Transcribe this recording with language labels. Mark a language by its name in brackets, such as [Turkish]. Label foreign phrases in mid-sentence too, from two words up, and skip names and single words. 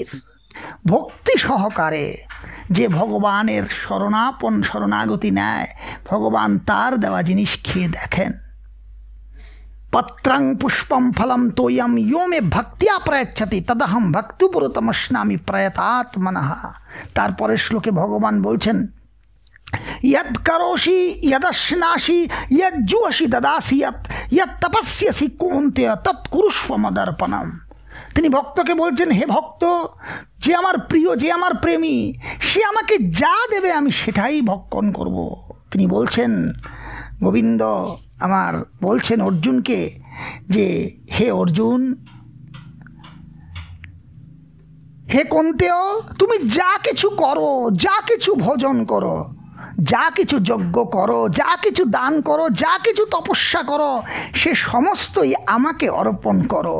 [Bangla] ভক্তি সহকারে যে ভগবানের শরণাগতি নেয়, ভগবান তার দেওয়া জিনিস খেয়ে দেখেন। [Sanskrit] পত্রং পুষ্পম ফলম তোয়ম ইয়ো মে ভক্তিয়া প্রয়চ্ছতি তদহম ভক্তিপুরতমস্নামি প্রয়তাত্মনঃ। [Bangla] তারপরের শ্লোকে ভগবান বলছেন [Sanskrit] यद करोषि यदश्नासि यज्जुषि ददासि यद तपस्यसि कौन्तेय तत्कुरुष्व मदर्पणम। [Bangla] তিনি ভক্তকে বলছেন, হে ভক্ত, যে আমার প্রিয়, যে আমার প্রেমী, সে আমাকে যা দেবে আমি সেটাই ভক্ষণ করব। তিনি বলছেন, গোবিন্দ আমার বলছেন অর্জুনকে যে হে অর্জুন, হে কৌন্তেয়, তুমি যা কিছু করো, যা কিছু ভোজন করো, যা কিছু যজ্ঞ করো, যা কিছু দান করো, যা কিছু তপস্যা করো, সে সমস্তই আমাকে অর্পণ করো।